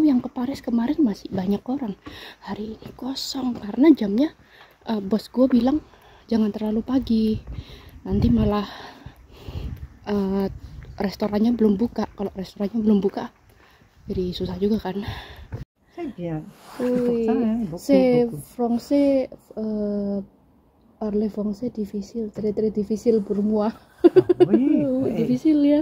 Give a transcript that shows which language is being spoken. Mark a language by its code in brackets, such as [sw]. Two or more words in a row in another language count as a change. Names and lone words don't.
[id] Yang ke Paris kemarin masih banyak orang. Hari ini kosong karena jamnya bos gue bilang jangan terlalu pagi, nanti malah restorannya belum buka. Kalau restorannya belum buka, jadi susah juga kan. [fr] Très bien. C'est français, parler français difficile, très difficile pour moi. Oui, [id] Difficile ya.